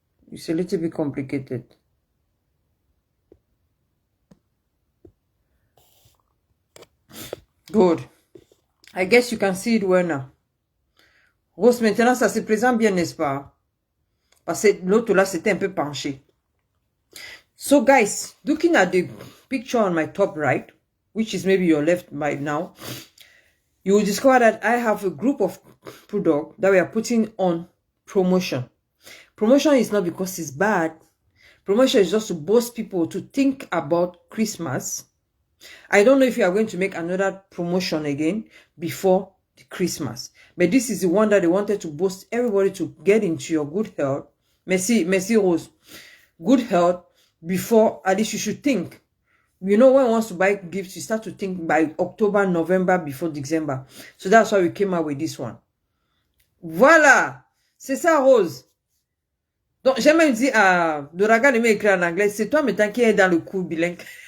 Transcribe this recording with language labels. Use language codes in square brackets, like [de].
[en] It's a little bit complicated. Good. I guess you can see it well now. [fr] Rose, maintenant, ça se présente bien, n'est-ce pas? Parce que l'autre là, c'était un peu penché. [en] So, guys, looking at the picture on my top right, which is maybe your left right now, you will discover that I have a group of products that we are putting on promotion. Promotion is not because it's bad. Promotion is just to boost people to think about Christmas. I don't know if you are going to make another promotion again before the Christmas. But this is the one that they wanted to boost everybody to get into your good health. [fr] Merci Rose. [en] Good health before, at least you should think. You know, when one wants to buy gifts, you start to think by October, November, before December. So that's why we came out with this one. [fr] Voilà. C'est ça, Rose. Donc, j'ai même dit à Doraga de m'écrire en anglais. C'est toi maintenant qui est dans le cours bilingue.